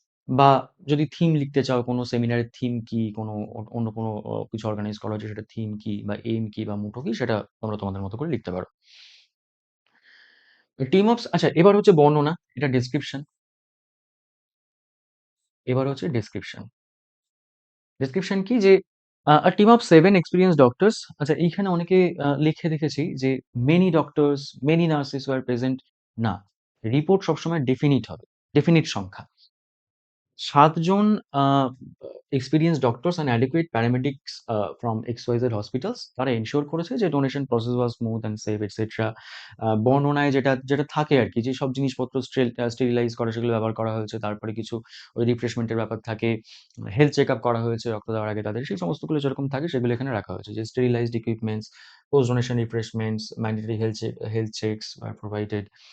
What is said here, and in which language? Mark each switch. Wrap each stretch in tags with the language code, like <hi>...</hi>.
<bn>বা যদি থিম লিখতে চাও কোনো সেমিনারের থিম কি, কোনো অন্য কোনো কিছু অর্গানাইজ করা হচ্ছে সেটার থিম কি বা এইম কি বা মোটো কি, সেটা তোমরা তোমাদের মতো করে লিখতে পারো। আচ্ছা, এবার হচ্ছে বর্ণনা, এটা ডেসক্রিপশন। এবার হচ্ছে ডেসক্রিপশন। ডেসক্রিপশন কি যে</bn> <en>a team of 7 experienced doctors,</en> <bn>আচ্ছা এইখানে অনেকে লিখে দেখেছি যে</bn> <en>many doctors, many nurses were present।</en> <bn>না, রিপোর্ট সবসময় ডেফিনিট হবে, ডেফিনিট সংখ্যা।</bn> <en>৭ জন experienced doctors and adequate paramedics from XYZ hospitals,</en> <bn>তারা এনশিওর করেছে যে</bn> <en>Donation process was smooth and safe etcetera.</en> <bn>বর্ণনায় যেটা যেটা থাকে আর কি, যে সব জিনিসপত্র স্টেরিলাইজ করা সেগুলো ব্যবহার করা হয়েছে, তারপরে কিছু ওই রিফ্রেশমেন্টের ব্যাপার থাকে, হেলথ চেক আপ করা হয়েছে রক্ত দেওয়ার আগে তাদের, সেই সমস্তগুলো যেরকম থাকে সেগুলো এখানে রাখা হয়েছে, যে</bn> <en>Sterilised equipments, post donation refreshments, mandatory health checks আর provided.</en>